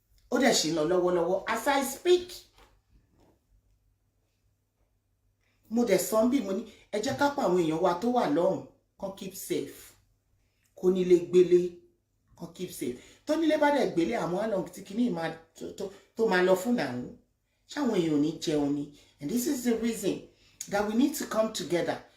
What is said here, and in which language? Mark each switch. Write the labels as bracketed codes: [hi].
[yo] Ó dẹ̀ ṣì ń lọ lọ́wọ́lọ́wọ́ [en] as I speak. [yo] mo dẹ̀ sọ bí mo ní ẹ jẹ́ ká pa àwọn èèyàn wa tó wà lọ́hùn kan [en] keep safe [yo] kó nílé gbélé kan keep safe tó nílé bá dẹ̀ gbélé àwọn àlọ́ tí kìíní tó máa lọ fún àwọn ṣáwọn èèyàn ò ní jẹun ni. [en] And this is the reason that we need to come together.